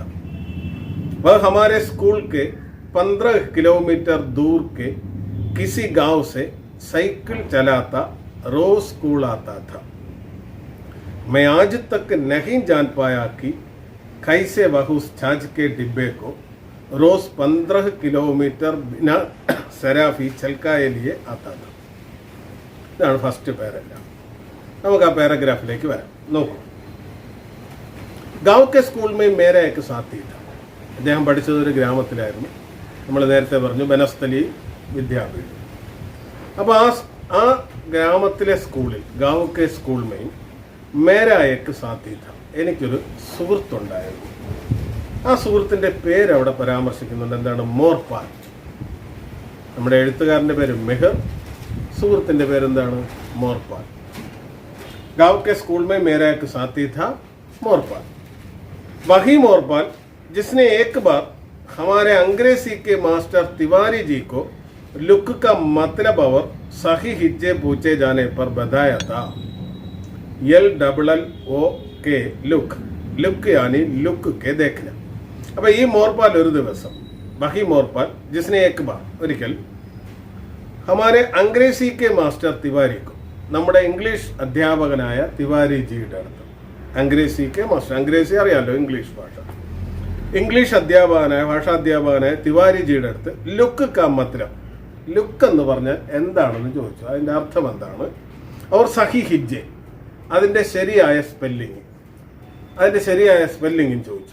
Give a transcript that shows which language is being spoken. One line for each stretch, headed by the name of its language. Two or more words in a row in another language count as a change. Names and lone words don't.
Hindi: वह हमारे स्कूल के 15 किलोमीटर दूर के किसी गांव से साइकिल चलाता रोज स्कूल आता था। मैं आज तक नहीं जान पाया कि कैसे वह उस छाछ के डिब्बे को रोज 15 किलोमीटर बिना शराबी चलकाए लिए आता था।
Malayalam: ഇതാണ്
English: first paragraph.
Malayalam: നമുക്ക് ആ പാരഗ്രാഫിലേക്ക് വരാം. നോക്കൂ.
Hindi: गांव के स्कूल में मेरा एक साथी था.
Malayalam: അദ്ദേഹം പഠിച്ചത് ഒരു ഗ്രാമത്തിലായിരുന്നു. നമ്മൾ നേരത്തെ പറഞ്ഞു ബനസ്ഥലി വിദ്യാപീഠം. അപ്പോൾ ആ ഗ്രാമത്തിലെ സ്കൂളിൽ
Hindi: गांव के स्कूल में मेरा एक साथी था.
Malayalam: എനിക്കൊരു സുഹൃത്തുണ്ടായിരുന്നു. ആ സുഹൃത്തിൻ്റെ പേര് അവിടെ പരാമർശിക്കുന്നുണ്ട്. എന്താണ്? മോർപാൽ. നമ്മുടെ എഴുത്തുകാരൻ്റെ പേര് മെഹർ, സുഹൃത്തിൻ്റെ പേരെന്താണ്? മോർപാൽ.
Hindi: गांव के स्कूल में मेरा एक साथी था मोरपाल. वही मोरपाल जिसने एक बार हमारे अंग्रेजी के मास्टर तिवारी जी को लुक का मतलब और सही हिज्जे पूछे जाने पर बताया था. LLOK लुक. लुक यानी लुक के देखना. अब ये मोरपाल
Malayalam: ഒരു ദിവസം
Hindi: वही मोरपाल जिसने एक बार
Malayalam: ഒരിക്കൽ
Hindi: हमारे अंग्रेजी के मास्टर तिवारी को
Malayalam: നമ്മുടെ ഇംഗ്ലീഷ് അധ്യാപകനായ തിവാരിജിയുടെ അടുത്ത് അംഗ്രേസിക്ക് മാസ്റ്റർ അംഗ്രേസി അറിയാമല്ലോ ഇംഗ്ലീഷ് ഭാഷ ഇംഗ്ലീഷ് അധ്യാപകനായ ഭാഷാധ്യാപകനായ തിവാരിജിയുടെ അടുത്ത്
Hindi: लुक का मतलब
Malayalam: ലുക്ക് എന്ന് പറഞ്ഞാൽ എന്താണെന്ന് ചോദിച്ചു. അതിൻ്റെ അർത്ഥം എന്താണ്? അവർ
Hindi: सही हिज्जे
Malayalam: അതിൻ്റെ ശരിയായ സ്പെല്ലിങ്ങും ചോദിച്ചു.